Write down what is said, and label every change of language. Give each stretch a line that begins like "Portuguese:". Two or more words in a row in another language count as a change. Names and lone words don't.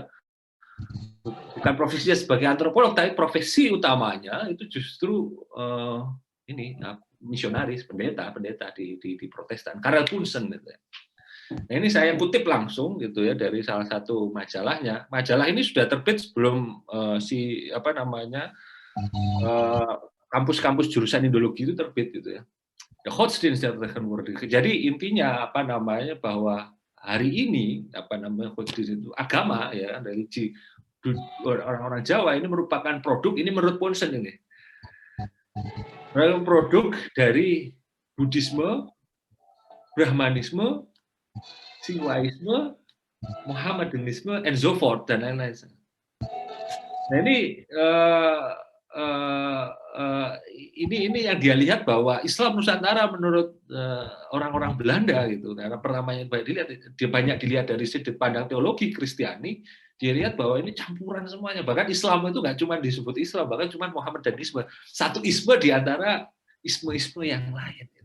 Indonesian: Bukan profesinya sebagai antropolog, tapi profesi utamanya itu justru misionaris, pendeta di Protestan. Karel Punsen gitu ya. Nah, ini saya kutip langsung gitu ya dari salah satu majalahnya. Majalah ini sudah terbit sebelum kampus-kampus jurusan Indologi itu terbit gitu ya. The Godsdienst der tegenwoordig. Jadi intinya apa namanya bahwa hari ini apa namanya Godsdienst itu agama ya, religi orang-orang Jawa ini merupakan produk, ini menurut Punsen ini. Produk dari Buddhisme, Brahmanisme, Siwaisme, Mohammedanisme,
English: and so forth
Indonesian: dan lain-lain. Nah ini yang dia lihat bahwa Islam Nusantara menurut orang-orang Belanda gitu, karena pertamanya banyak dilihat dari sudut pandang teologi Kristiani, dia lihat bahwa ini campuran semuanya, bahkan Islam itu nggak cuma disebut Islam, bahkan cuma Mohammedanisme, satu isme di antara isme-isme yang lain.